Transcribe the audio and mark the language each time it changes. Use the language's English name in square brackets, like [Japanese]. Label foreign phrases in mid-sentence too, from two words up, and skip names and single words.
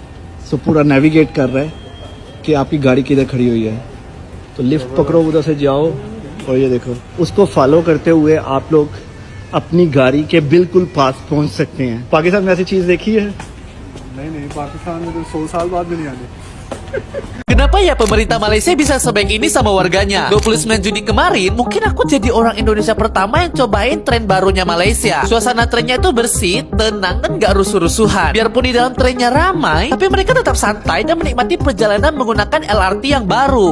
[Hindi] सो पूरा नेविगेट कर रहा है कि आपकी गाड़ी किधर खड़ी हुई है। तो लिफ्ट पकड़ो, उधर से जाओ और ये देखो, उसको फॉलो करते हुए आप लोग अपनी गाड़ी के बिल्कुल पास पहुंच सकते हैं। पाकिस्तान में ऐसी चीज देखी है? नहीं, पाकिस्तान में तो 100 साल बाद भी नहीं आने। [Indonesian] Kenapa ya pemerintah Malaysia bisa sebaik ini sama warganya? 29 Juni kemarin, mungkin aku jadi orang Indonesia pertama yang cobain tren barunya Malaysia. Suasana trennya itu bersih, tenang, dan gak rusuh-rusuhan. Biarpun di dalam trennya ramai, tapi mereka tetap santai dan menikmati perjalanan menggunakan LRT yang baru.